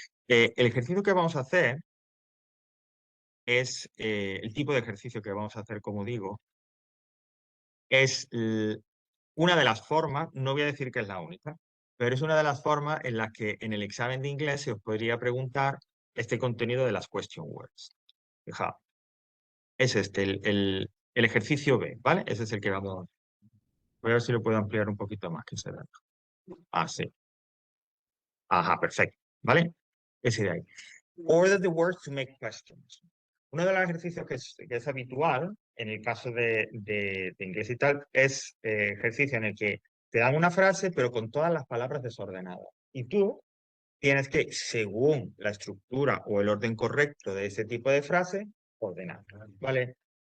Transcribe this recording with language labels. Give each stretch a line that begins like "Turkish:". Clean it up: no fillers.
Spanish: El ejercicio que vamos a hacer es el tipo de ejercicio que vamos a hacer, como digo, es una de las formas, no voy a decir que es la única, pero es una de las formas en las que en el examen de inglés se os podría preguntar este contenido de las question words. Fijaos, es este, el ejercicio B, ¿vale? Ese es el que vamos. Voy a ver si lo puedo ampliar un poquito más, que se vea. Ah, sí. Ajá, perfecto, ¿vale? Ese de ahí.
English: Order the words to make questions.
Spanish: Uno de los ejercicios que es habitual en el caso de inglés y tal es ejercicio en el que te dan una frase pero con todas las palabras desordenadas. Y tú tienes que, según la estructura o el orden correcto de ese tipo de frase, ordenar. ¿Vale?